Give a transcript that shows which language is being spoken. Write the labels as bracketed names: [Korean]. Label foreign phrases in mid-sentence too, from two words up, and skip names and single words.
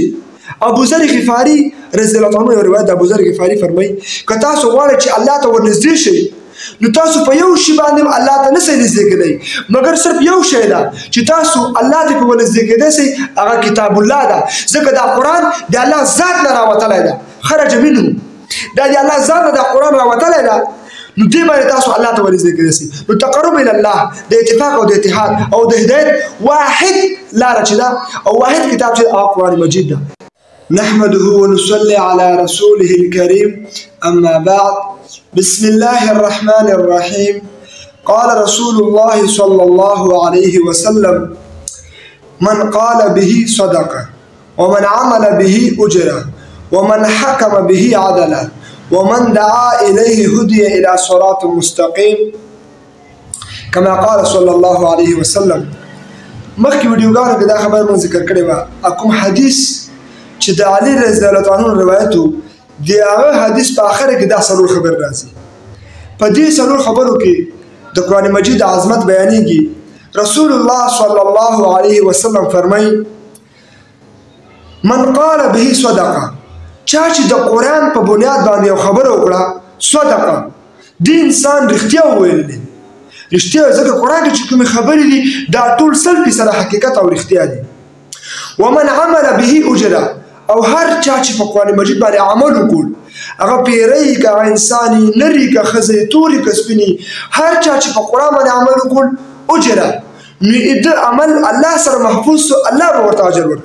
[Pashto] ابو ذر غفاری [Arabic] رضی الله عنه [Pashto] یو روایت ابو ذر غفاری فرمایي که تاسو غواړئ چې الله ته ورنږدې شئ نو تاسو په یو شی باندې الله ته نه نږدې کېدئ مګر صرف یو شی ده چې تاسو الله ته په نږدې کېدئ سئ هغه کتاب الله ده، ځکه دا قرآن د الله ذات نه راوتلی ده، [Arabic] خرج منه، [Pashto] دا د الله ذات نه دا قرآن راوتلی ده نو دې باندې تاسو الله ته ورنږدې کېدئ سئ. نو [Arabic] تقرب الى الله [Pashto] د اتفاق او د اتحاد او د هدایت واحد لاره چې ده او واحد کتاب چې هغه قرآن مجید ده. [Arabic] نحمده ونصلي على رسوله الكريم أما بعد. بسم الله الرحمن الرحيم. قال رسول الله صلى الله عليه وسلم من قال به صدقة ومن عمل به أجرة ومن حكم به عدلا ومن دعا إليه هدي إلى صراط مستقيم كما قال صلى الله عليه وسلم. [Pashto] مخکې ویډیوګانو کې دا خبره مون ذکر کړې وه کوم حدیث چې د علي [Arabic] رضی الله عنه [Pashto] روایت و د هغه حدیث په آخره کې دا څلور خبر راځي. په دې څلور خبرو کې د قرآن مجید عظمت بیانېږي. رسول الله [Arabic] صلی الله علیه وسلم [Pashto] فرمایي [Arabic] من قال به صدقه، [Pashto] چا چې د قرآن په بنیاد باندې یو خبره وکړه صدقه دې انسان رښتیا وویل دی. رښتیا ځکه قرآن کې چې کومې خبرې دي دا ټول 100% حقیقت او رښتیا دي. [Arabic] ومن عمل به اجره، [Pashto] او هر چا چې په قرآن مجید باندې عمل وکړ هغه پیری که انساني نری که ښځې تورې که سپینې هر چا چې په قرآن باندې عمل وکړ اجره نو د عمل الله سره محفوظ سو، الله به ورته اجر ورکوي.